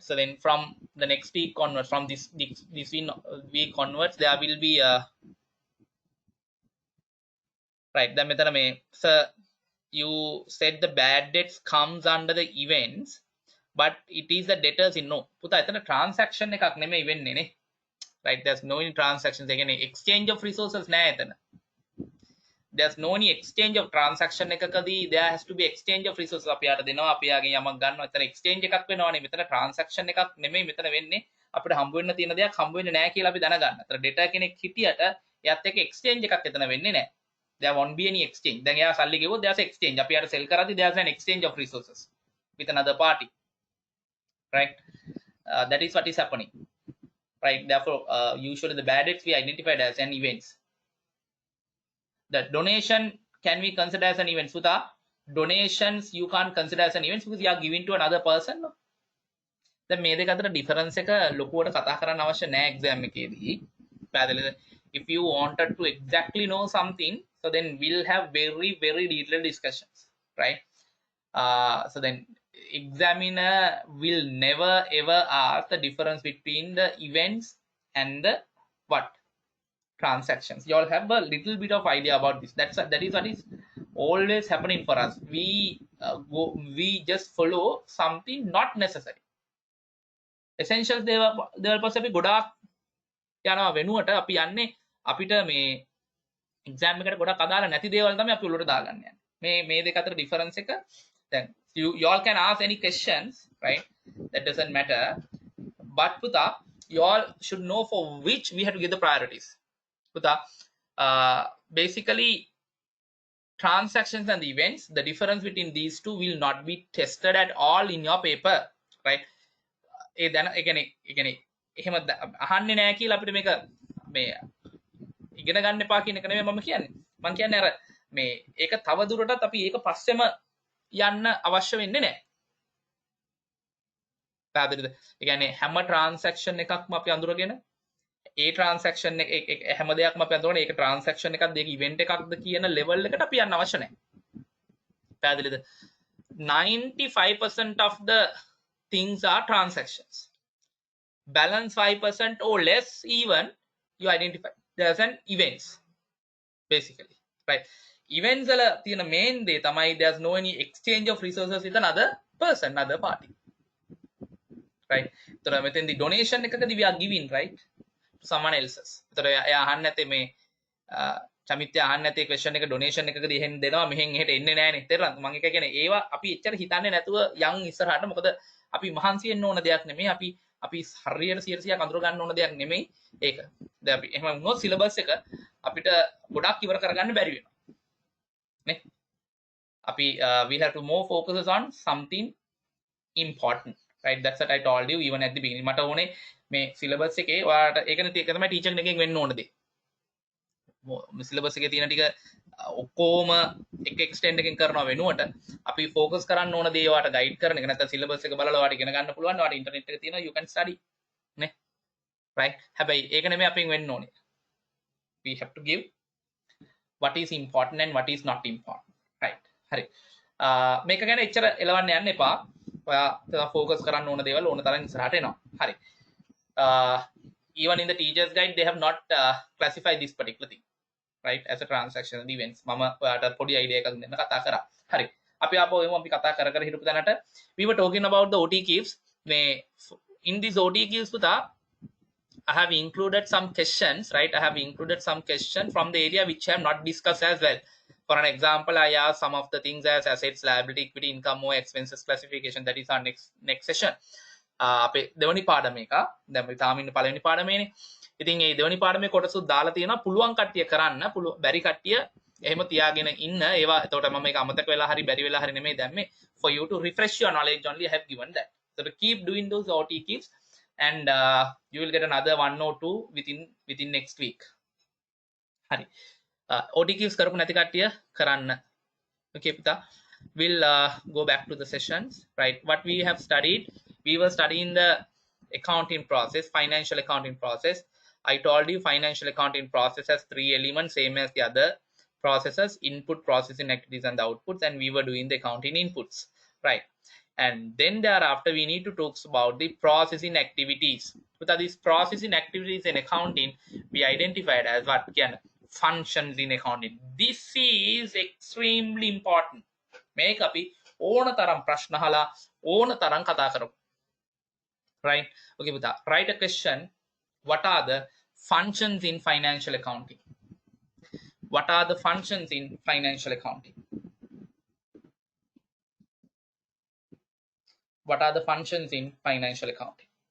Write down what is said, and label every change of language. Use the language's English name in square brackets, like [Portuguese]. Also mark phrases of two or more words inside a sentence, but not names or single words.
[English] So then from the next week onwards, from this week onwards, there will be right. The method so you said the bad debts comes under the events, but it is the debtors in no. Puta, [Sinhala] එතන transaction එකක් නෙමෙයි වෙන්නේ නේ. [English] Right? There's no any transactions. Again, exchange of resources [Sinhala] නෑ එතන. [English] There's no any exchange of transaction එකකදී there has to be exchange of resources. [Sinhala] අපි යාට දෙනවා, අපි යාගෙන් යමක් ගන්නවා. එතන exchange එකක් වෙනවනේ. මෙතන transaction එකක් නෙමෙයි මෙතන වෙන්නේ. අපිට හම්බ වෙන්න තියෙන දෙයක් හම්බ වෙන්නේ නැහැ කියලා අපි දැනගන්න. අතන data කෙනෙක් හිටියට එයාත් එක්ක exchange එකක් එතන වෙන්නේ නැහැ. [English] There won't be any exchange. [Sinhala] දැන් එයා සල්ලි ගෙවුවොත් [English] there's exchange. [Sinhala] අපි යාට sell කරද්දී [English] there's an exchange of resources with another party. Right? That is what is happening. Right? Therefore, usually the bad debts we identified as an events. The donation can we consider as an event? Sudha, donations you can't consider as an event because you are giving to another person. No? [Sinhala] දැන් මේ දෙක අතර ඩිෆරන්ස් එක ලොකුවට කතා කරන්න අවශ්‍ය නැහැ එක්සෑම් එකේදී. පැහැදිලිද? [English] If you wanted to exactly know something, so then we'll have very detailed discussions, right? So then examiner will never ever ask the difference between the events and the what transactions. You all have a little bit of idea about this. That is what is always happening for us. We just follow something not necessary. [Sinhala] Essentials දේවල් පස්සේ අපි ගොඩාක් යනවා වෙනුවට අපි යන්නේ අපිට මේ එක්සෑම් එකට ගොඩක් අදාළ නැති දේවල් තමයි අපි උඩට දාගන්න යන්නේ. මේ දෙක අතර ඩිෆරන්ස් එක [English] then you all can ask any questions, right? That doesn't matter, but puta, you all should know for which we have to give the priorities. Puta, basically transactions and the events, the difference between these two will not be tested at all in your paper, right? [Sinhala] ඒ දැන ඒ කියන්නේ එහෙම අහන්නේ නැහැ කියලා අපිට මේක මේ ඉගෙන ගන්න එපා කියන එක නෙමෙයි මම කියන්නේ. මම කියන්නේ අර මේ ඒක තව දුරටත් අපි ඒක පස්සෙම යන්න අවශ්‍ය වෙන්නේ නැහැ. පැහැදිලිද? ඒ කියන්නේ හැම ට්‍රාන්සැක්ෂන් එකක්ම අපි අඳුරගෙන ඒ ට්‍රාන්සැක්ෂන් එක හැම දෙයක්ම අපි අඳුරගෙන ඒක ට්‍රාන්සැක්ෂන් එකක්ද ඒක ඉවෙන්ට් එකක්ද කියන ලෙවල් එකට අපි යන්න අවශ්‍ය නැහැ. පැහැදිලිද? [English] 95% of the things are transactions. Balance 5% or less even you identify. There's an events basically, right? Events [Sinhala] වල තියෙන [English] main [Sinhala] දේ තමයි [English] there's no any exchange of resources with another person, another party, right? So මෙතෙන්දී donation එකකදී we are giving, right, to someone else's. [Sinhala] ඒතර එයා අහන්න නැතේ මේ චමිත්‍ය අහන්න නැතේ question එක donation එකකදී එහෙන් දෙනවා මෙහෙන් එහෙට එන්නේ නැහනේ. තේරුණාද? මම එක කියන්නේ ඒවා අපි එච්චර හිතන්නේ නැතුව යන් ඉස්සරහට. මොකද අපි මහන්සි වෙන්න ඕන දෙයක් නෙමෙයි. අපි හරියට 100% අඳුර ගන්න ඕන දෙයක් නෙමෙයි ඒක. දැන් අපි එහෙම වුණොත් සිලබස් එක අපිට ගොඩක් ඉවර කරගන්න බැරි වෙනවා. නේ? [English] අපි we have to more focus on something important, right? That's what I told you even at the beginning. [Sinhala] මට ඕනේ මේ සිලබස් එකේ ඔයාලට ඒක තමයි ටීචර් කෙනෙක්ගෙන් වෙන්න ඕන දේ. සිලබස් එකේ තියෙන ටික ඔක්කොම එක එක්ස්ටෙන්ඩ් එකකින් කරනවා වෙනුවට අපි ફોකස් කරන්න ඕන දේ ඔයාලට ගයිඩ් කරන එක. නැත්නම් සිලබස් එක බලලා ඔයාලට ඉගෙන ගන්න පුළුවන්. ඔයාලට ඉන්ටර්නෙට් එකේ තියෙනවා [English] you can study, [Sinhala] නේ? right? හැබැයි ඒක නෙමෙයි අපෙන් වෙන්න ඕනේ. [English] We have to give what is important and what is not important, right? [Sinhala] හරි. මේක ගැන එච්චර එලවන්න යන්න එපා. ඔයා ફોකස් කරන්න ඕන දේවල් ඕන තරම් ඉස්සරහට එනවා. හරි. [English] Even in the teacher's guide they have not classified this particular thing, right, as a transaction events. [Sinhala] මම ඔයාට පොඩි idea එකක් දෙන්න කතා කරා. හරි. අපි ආපහු එමු අපි කතා කර හිටපු තැනට. [English] We were talking about the OT keys. මේ in these OT keys පුතා I have included some questions, right? I have included some questions from the area which I have not discussed as well. For an example, I asked some of the things as assets, liability, equity, income, or expenses classification. That is our next session. [Sinhala] අපේ දෙවනි පාඩම එක. දැන් අපි තාම ඉන්න පළවෙනි පාඩමේනේ. ඉතින් මේ දෙවනි පාඩමේ කොටසුත් දාලා තියෙනවා. පුළුවන් කට්ටිය කරන්න, බැරි කට්ටිය එහෙම තියාගෙන ඉන්න. ඒවා එතකොට මම මේක අමතක වෙලා හරි බැරි වෙලා හරි නෙමෙයි දැම්මේ. [English] For you to refresh your knowledge only I have given that. So to keep doing those OT keeps and you will get another 1 or 2 within next week. [Sinhala] Hari. [English] OT keeps [Sinhala] කරපු නැති කට්ටිය කරන්න. Okay පුතා. [English] We'll go back to the sessions, right? What we have studied, we were studying the accounting process, financial accounting process. I told you financial accounting process has 3 elements, same as the other processes: input, processing activities, and the outputs. And we were doing the accounting inputs, right? And then thereafter we need to talk about the processing activities. With these processing activities in accounting, we identified as what can functions in accounting. This is extremely important. Make up [Sinhala] ඕන තරම් ප්‍රශ්න අහලා ඕන තරම් කතා කරමු. [English] Right? Okay, Buddha. Write a question. What are the functions in financial accounting? What are the functions in financial accounting? What are the functions in financial accounting?